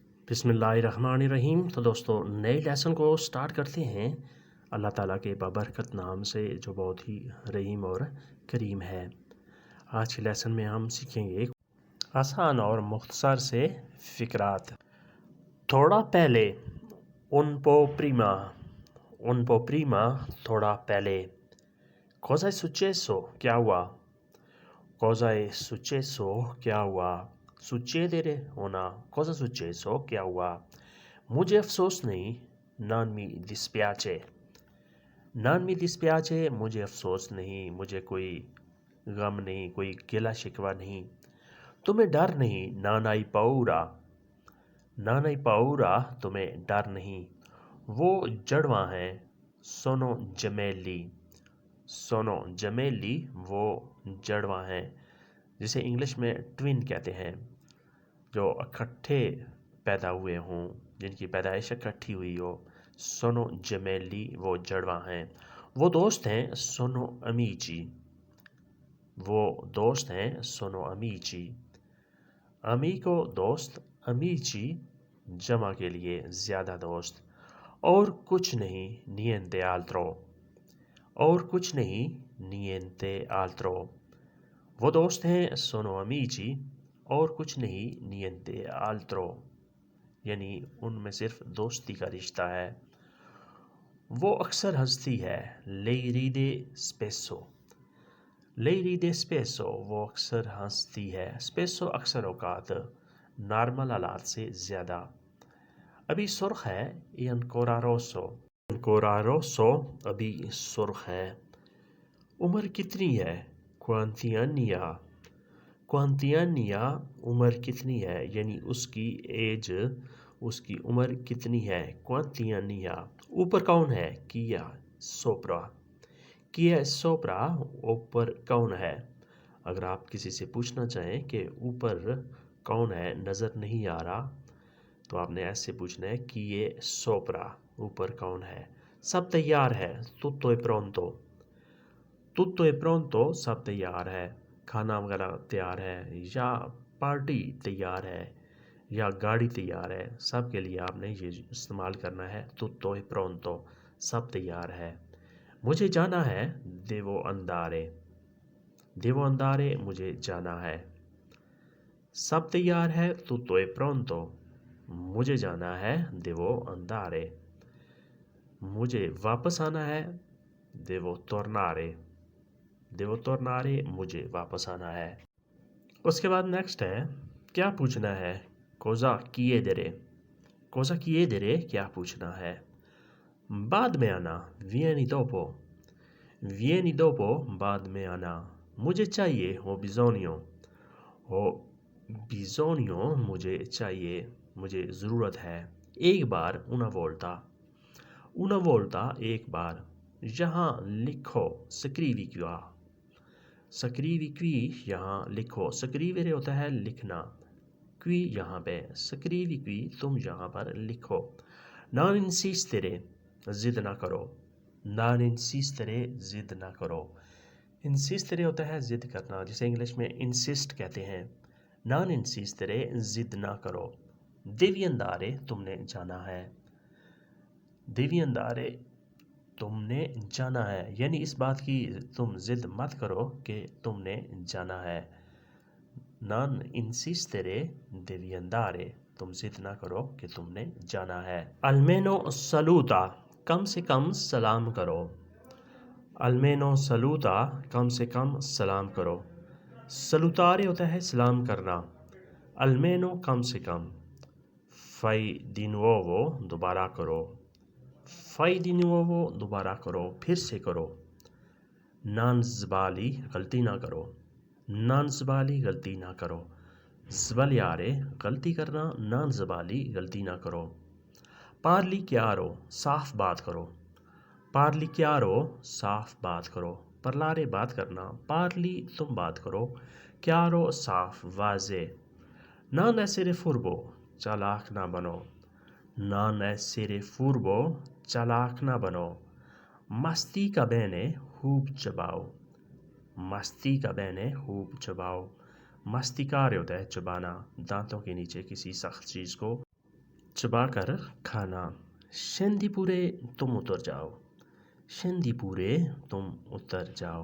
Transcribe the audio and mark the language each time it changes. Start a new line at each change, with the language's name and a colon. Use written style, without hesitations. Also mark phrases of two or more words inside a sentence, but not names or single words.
Urdu: بسم اللہ الرحمن الرحیم۔ تو دوستو نئے لیسن کو سٹارٹ کرتے ہیں اللہ تعالیٰ کے بابرکت نام سے جو بہت ہی رحیم اور کریم ہے۔ آج کے لیسن میں ہم سیکھیں گے آسان اور مختصر سے فقرات۔ تھوڑا پہلے
Italian: un po prima
Urdu: تھوڑا پہلے۔
Italian: Cosa è successo؟
Urdu: کیا ہوا؟
Italian: Cosa è successo؟
Urdu: کیا ہوا؟ succedere ہونا،
Italian: cosa successo
Urdu: کیا ہوا؟ مجھے افسوس نہیں،
Italian: non mi dispiace۔ non mi dispiace
Urdu: مجھے افسوس نہیں، مجھے کوئی غم نہیں، کوئی گلہ شکوہ نہیں۔ تمہیں ڈر نہیں،
Italian: non hai paura۔ non hai paura
Urdu: تمہیں ڈر نہیں۔ وہ جڑواں ہیں،
Italian: sono gemelli۔ sono gemelli
Urdu: وہ جڑواں ہیں، جسے انگلش میں ٹوین کہتے ہیں، جو اکٹھے پیدا ہوئے ہوں، جن کی پیدائش اکٹھی ہوئی ہو۔
Italian: sono gemelli
Urdu: وہ جڑواں ہیں۔ وہ دوست ہیں،
Italian: sono amici۔
Urdu: وہ دوست ہیں،
Italian: sono amici۔
Urdu: amico دوست، amici جمع کے لیے زیادہ دوست۔ اور کچھ نہیں، niente altro۔ اور کچھ نہیں،
Italian: niente altro۔
Urdu: وہ دوست ہیں،
Italian: sono amici،
Urdu: اور کچھ نہیں،
Italian: niente altro،
Urdu: یعنی ان میں صرف دوستی کا رشتہ ہے۔ وہ اکثر ہنستی ہے،
Italian: lei ride spesso۔ lei ride spesso
Urdu: وہ اکثر ہنستی ہے، spesso اکثر اوقات، نارمل حالات سے زیادہ۔ ابھی سرخ ہے،
Italian: è ancora rosso۔ ancora rosso
Urdu: ابھی سرخ ہے۔ عمر کتنی ہے،
Italian: quanti anni ha۔ quanti anni ha
Urdu: عمر کتنی ہے، یعنی اس کی ایج، اس کی عمر کتنی ہے،
Italian: quanti anni ha۔
Urdu: اوپر کون ہے،
Italian: chi è sopra۔ chi è sopra
Urdu: اوپر کون ہے۔ اگر آپ کسی سے پوچھنا چاہیں کہ اوپر کون ہے، نظر نہیں آ رہا، تو آپ نے ایسے پوچھنا ہے
Italian: chi è sopra،
Urdu: اوپر کون ہے۔ سب تیار ہے،
Italian: tutto è pronto۔ tutto è pronto
Urdu: سب تیار ہے، کھانا وغیرہ تیار ہے، یا پارٹی تیار ہے، یا گاڑی تیار ہے، سب کے لیے آپ نے یہ استعمال کرنا ہے
Italian: tutto è pronto،
Urdu: سب تیار ہے۔ مجھے جانا ہے،
Italian: devo andare۔ devo andare
Urdu: مجھے جانا ہے۔ سب تیار ہے،
Italian: tutto è pronto۔
Urdu: مجھے جانا ہے،
Italian: devo andare۔
Urdu: مجھے واپس آنا ہے،
Italian: devo tornare۔ devo tornare
Urdu: مجھے واپس آنا ہے۔ اس کے بعد نیکسٹ ہے، کیا پوچھنا ہے،
Italian: cosa chiedere۔ cosa chiedere
Urdu: کیا پوچھنا ہے۔ بعد میں آنا،
Italian: vieni dopo۔ vieni dopo
Urdu: بعد میں آنا۔ مجھے چاہیے،
Italian: ho bisogno۔ ho bisogno
Urdu: مجھے چاہیے، مجھے ضرورت ہے۔ ایک بار،
Italian: una volta۔ una volta
Urdu: ایک بار۔ یہاں لکھو،
Italian: scrivi qua۔ scrivi qui
Urdu: یہاں لکھو، scrivere ہوتا ہے لکھنا، qui یہاں پہ،
Italian: scrivi qui
Urdu: تم یہاں پر لکھو۔
Italian: non insistere
Urdu: ضد نہ کرو۔
Italian: non insistere
Urdu: ضد نہ کرو۔ insistere ہوتا ہے ضد کرنا، جسے انگلش میں insist کہتے ہیں۔
Italian: non insistere
Urdu: ضد نہ کرو۔
Italian: devi andare
Urdu: تم نے جانا ہے۔
Italian: devi andare
Urdu: تم نے جانا ہے، یعنی اس بات کی تم ضد مت کرو کہ تم نے جانا ہے۔
Italian: non insistere devi andare
Urdu: تم ضد نہ کرو کہ تم نے جانا ہے۔
Italian: almeno saluta
Urdu: کم سے کم سلام کرو۔
Italian: almeno saluta
Urdu: کم سے کم سلام کرو۔ salutare ہوتا ہے سلام کرنا، almeno کم سے کم۔
Italian: fai di nuovo
Urdu: دوبارہ کرو۔
Italian: fai di nuovo
Urdu: دوبارہ کرو، پھر سے کرو۔
Italian: non sbagli
Urdu: غلطی نہ کرو۔
Italian: non sbagli
Urdu: غلطی نہ کرو۔ sbagliare غلطی کرنا،
Italian: non sbagli
Urdu: غلطی نہ کرو۔
Italian: parli chiaro
Urdu: صاف بات کرو۔
Italian: parli chiaro
Urdu: صاف بات کرو۔ parlare بات کرنا، parli تم بات کرو، chiaro صاف واضح۔
Italian: non essere furbo
Urdu: چالاک نہ بنو۔
Italian: non essere furbo
Urdu: چالاک نہ بنو۔
Italian: mastica bene
Urdu: خوب چباؤ۔
Italian: mastica bene
Urdu: خوب چباؤ۔ masticare ہوتا ہے چبانا، دانتوں کے نیچے کسی سخت چیز کو چبا کر کھانا.
Italian: scendi pure
Urdu: تم اتر جاؤ.
Italian: scendi pure
Urdu: تم اتر جاؤ.